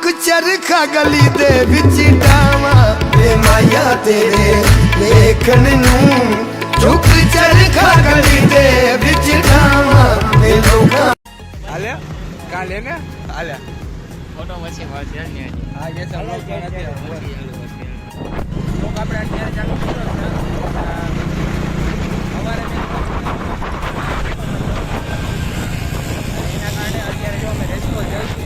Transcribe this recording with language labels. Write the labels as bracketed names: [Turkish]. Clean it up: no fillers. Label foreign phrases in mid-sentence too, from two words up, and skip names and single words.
[Punjabi] ਚਰਖਾ ਗਲੀ ਦੇ ਵਿੱਚ ਡਾਵਾਂ ਵੇ ਮਾਇਆ ਤੇਰੇ ਵੇਖਣ ਨੂੰ ਚੁੱਕ ਚਰਖਾ ਗਲੀ ਦੇ ਵਿੱਚ ਡਾਵਾਂ ਵੇ ਲੋਕਾਂ [Gujarati] હાલે કાલે ને હાલે ફોટો પછી મળશે ને. હા જે સર લોક આપણે અત્યારે ચાલુ કર્યો છે. સવારે એના કારણે અત્યારે જો અમે રેસ્કો જઈએ છીએ.